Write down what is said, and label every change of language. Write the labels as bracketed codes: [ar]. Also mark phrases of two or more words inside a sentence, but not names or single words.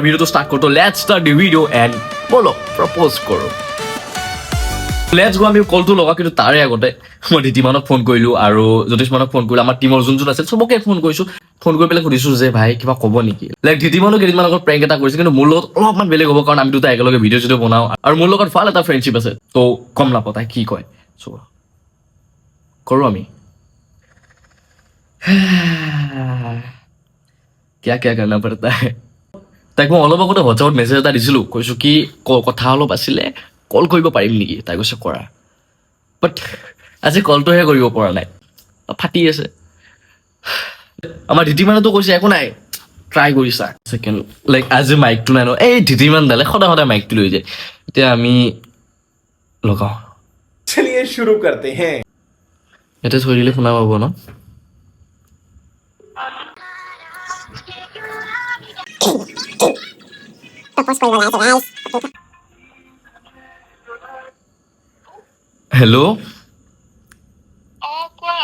[as] ভিডিঅ'টো ষ্টাৰ্ট কৰোঁ [en] let's start the video and [as] ব'লক প্ৰপ'জ কৰোঁ [en] let's go [as] আমি কলটো লগাওঁ কিন্তু তাৰে আগতে মই ধিতিমানক ফোন কৰিলোঁ আৰু জ্যোতিষমানক ফোন কৰিলোঁ আমাৰ টিমৰ যোন যোন আছিল চবকে ফোন কৰিছোঁ ফোন কৰি পেলাই সুধিছোঁ যে ভাই কিবা ক'ব নেকি লাইক ধিতিমানো কেইদিনমান আগত প্ৰেংক এটা কৰিছে কিন্তু মোৰ লগত অলপমান বেলেগ হ'ব কাৰণ আমি দুটা একেলগে ভিডিঅ' চিডিঅ' বনাওঁ আৰু মোৰ লগত ভাল এটা ফ্ৰেণ্ডশ্বিপ আছে ত' গম নাপাওঁ তাই কি কয় চ' কৰোঁ আমি [hi] क्या क्या करना पड़ता है [as] তাইক মই অলপ আগতে হোৱাটছআপত মেছেজ এটা দিছিলোঁ কৈছোঁ কি কথা অলপ আছিলে কল কৰিব পাৰিম নেকি তাই কৈছে কৰা বাট আজি কলটোহে কৰিব পৰা নাই ফাটি আছে আমাৰ ধিতিমানেতো কৈছে একো নাই ট্ৰাই কৰিছা ছেকেণ্ড লাইক আজি মাইকটো নাই ন এই ধিতিমান দালে সদায় সদায় মাইকটো লৈ যায় এতিয়া আমি লগাওঁ [hi] चलिए शुरू करते हैं [as] ইয়াতে থৈ দিলে শুনা পাব ন হেল্ল' কোৱা